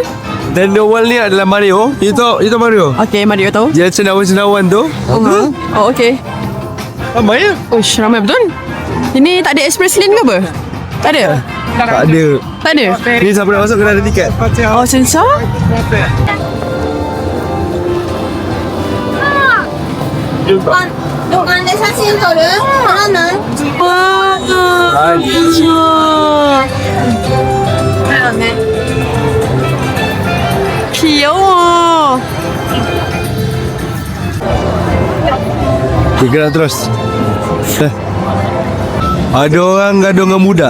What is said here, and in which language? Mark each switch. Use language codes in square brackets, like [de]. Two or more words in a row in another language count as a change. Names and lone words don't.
[ms] Nintendo World ni adalah Mario. Itu Mario. Okay, Mario tahu. Dia cendawan-cendawan tu. Oh, okay. Ramai ya? Uish, ramai betul. Ini tak ada express lane ke apa? Tak ada? Tak ada? Ni siapa nak masuk kena ada tiket. Oh, sensor? [ja] 動画で写真撮る？撮らない？ [ms] Cute. Gerak terus. Ada orang gaduh dengan budak.